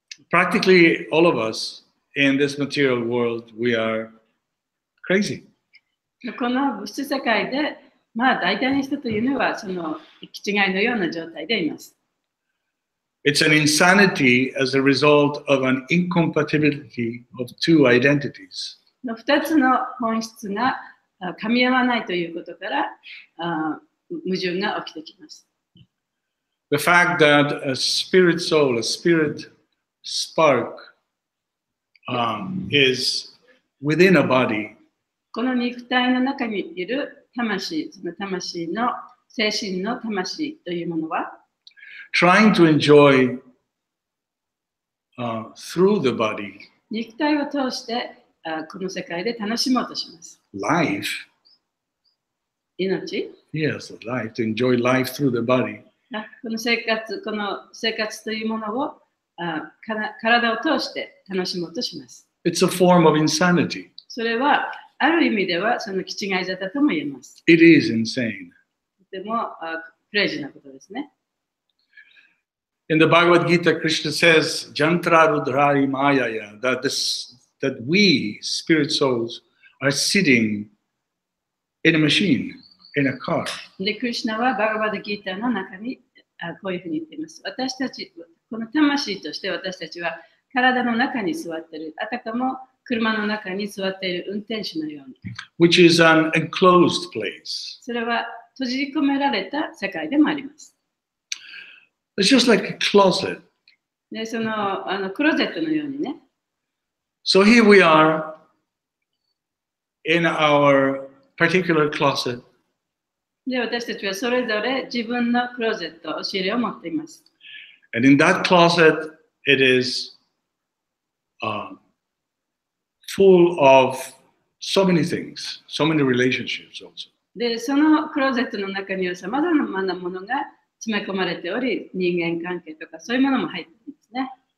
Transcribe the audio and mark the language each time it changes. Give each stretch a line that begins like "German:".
English: Practically all of us in this material world, we are crazy.
Japanese: この物質世界で、大体の人というのはその行き違いのような状態でいます。
English: It's an insanity as a result of an incompatibility of two identities.
Japanese: 2つの本質が噛み合わないということから矛盾が起きてきます。
English: The fact that a spirit soul, a spirit spark is within a body
Japanese: この肉体の中にいる魂、その魂の精神の魂というものは、
English: trying to enjoy through the body
Japanese: 肉体を通してこの世界で楽しもうとします。
English: life.
Japanese: 命
English: Yes, life, to enjoy life through the body.
Japanese: この生活というものを体を通して楽しもうとします。
English: It's a form of insanity.
Japanese: それはある意味ではその気違い沙汰とも言えます。
English: It is insane.
Japanese: とてもクレイジーなことですね。
English: In the Bhagavad Gita, Krishna says, Jantra Rudrari Mayaya, that we, spirit souls, are sitting in a machine, in a car.
Japanese: で、クリシュナはバガバダギーターの中にこういうふうに言っています。私たち、この魂として私たちは体の中に座っている。あたかも車の中に座っている運転手のように。
English: Which is an enclosed place.
Japanese: それは閉じ込められた世界でもあります。
English: It's just like a closet.
Japanese: で、そのクローゼットのようにね。
English: So here we are in our particular closet.
Japanese: で、私たちはそれぞれ自分のクローゼット、押し入れを持っています。
English: And in that closet, it is full of so many things, so many relationships also.
Japanese: で、そのクローゼットの中にはさまざまなものが詰め込まれており、人間関係とかそういうものも入っていますね。